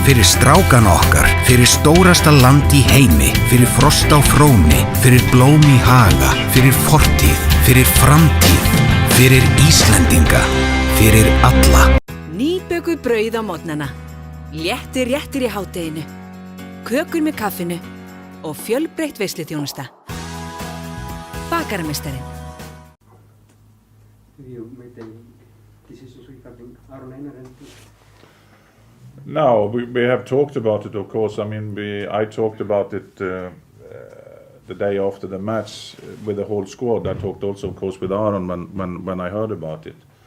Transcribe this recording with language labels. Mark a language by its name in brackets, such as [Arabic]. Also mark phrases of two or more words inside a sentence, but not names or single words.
[Icelandic] fyrir strákana okkar, fyrir stórasta land í heimi, fyrir frost á fróni, fyrir blóm í haga, fyrir fortíð, fyrir framtíð, fyrir Íslendinga, fyrir alla. Nýbökuð brauð á morgnana, léttir réttir í hádeginu, kökur með kaffinu og fjölbreytt veisluþjónusta. Bakararmeistarinn. [English] You made any decisions regarding Aron, Einar and... No, we have talked about it, of course. I mean, I talked about it the day after the match with the whole squad. I talked also, of course, with Aron when I heard about it.